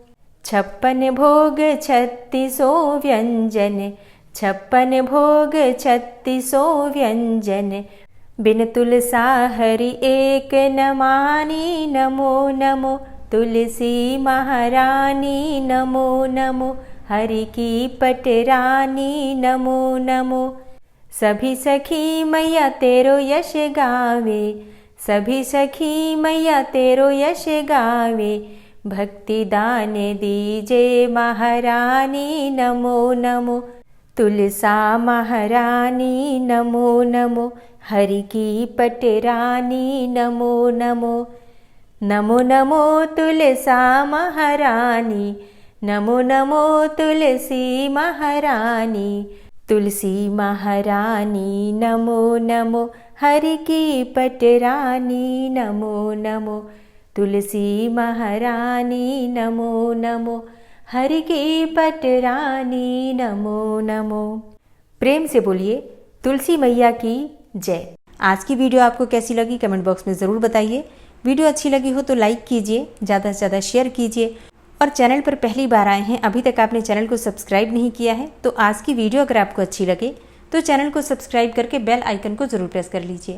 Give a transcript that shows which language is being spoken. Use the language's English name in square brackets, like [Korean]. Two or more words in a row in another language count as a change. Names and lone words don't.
[Hindi] 56 भोग 36 व्यंजन, 56 भोग 36 व्यंजन। बिन तुलसा हरि एक न मानी नमो नमो। तुलसी महारानी नमो नमो, हरि की पटरानी नमो नमो। सभी सखी मैया तेरो यश गावे, सभी सखी मैया तेरो यश गावे। भक्ति दान दीजे महारानी नमो नमो। तुलसा महारानी नमो नमो, हरि की पटरानी नमो नमो। नमो नमो तुलसा महारानी, नमो नमो तुलसी महारानी। तुलसी महारानी नमो नमो, हरि की पटरानी नमो नमो। तुलसी महारानी नमो नमो, हरि की पटरानी नमो नमो। प्रेम से बोलिए तुलसी मैया की जय। आज की वीडियो आपको कैसी लगी [English] comment box [Hindi] में ज़रूर बताइए। वीडियो अच्छी लगी हो तो लाइक कीजिए, ज़्यादा से ज़्यादा शेयर कीजिए और चैनल पर पहली बार आए हैं, अभी तक आपने चैनल को सब्सक्राइब नहीं किया है, तो आज की वीडियो अगर आपको अच्छी लगे तो चैनल को सब्सक्राइब करके [English] bell icon [Hindi] को ज़रूर प्रेस कर लीजिए।